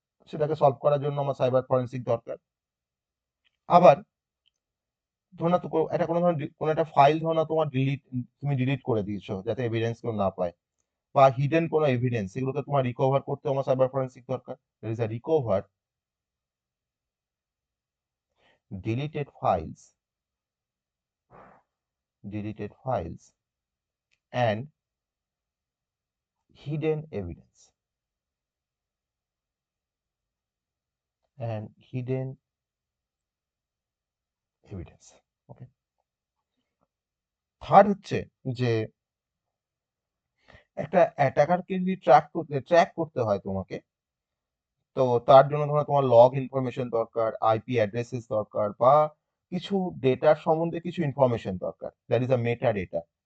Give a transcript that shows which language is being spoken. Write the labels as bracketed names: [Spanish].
[Bangla] সেটাকে সলভ করার জন্য আমার সাইবার ফরেন্সিক দরকার। আবার ধরো না তো একটা কোনো ধরনের কোনো একটা ফাইল ধরো না তোমার তুমি ডিলিট করে দিয়েছো যাতে এভিডেন্স কেউ না পায়, বা হিডেন কোনো এভিডেন্স, সেগুলোকে তোমার রিকভার করতে আমার সাইবার ফরেন্সিক দরকার। [English] there is a recover deleted files, deleted files and hidden evidence, and hidden evidence. [Bangla] Okay, third হচ্ছে যে একটা অ্যাটাকারকে যদি ট্র্যাক করতে হয় তোমাকে, তো তার জন্য ধরো তোমার লগ ইনফরমেশন দরকার, আইপি অ্যাড্রেসেস দরকার, বা কিছু ডেটার সম্বন্ধে কিছু ইনফরমেশন দরকার, [English] That is a meta data.